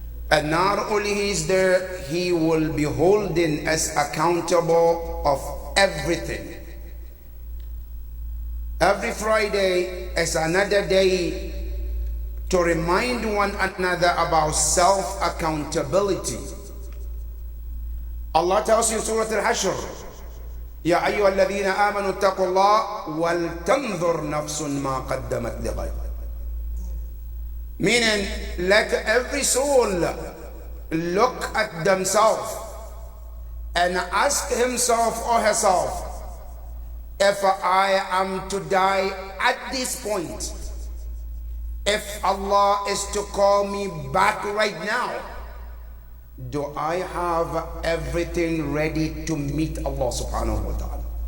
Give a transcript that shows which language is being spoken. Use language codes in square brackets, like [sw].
[en] And not only He is there, He will be holding us accountable of everything. Every Friday is another day to remind one another about self-accountability. Allah tells you in Surah Al-Hashr, [ar] يا أيها الذين آمنوا اتقوا الله ولتنظر نفس ما قدمت لغد. [en] Meaning, let every soul look at themselves and ask himself or herself, if I am to die at this point, if Allah is to call me back right now, do I have everything ready to meet Allah subhanahu wa ta'ala?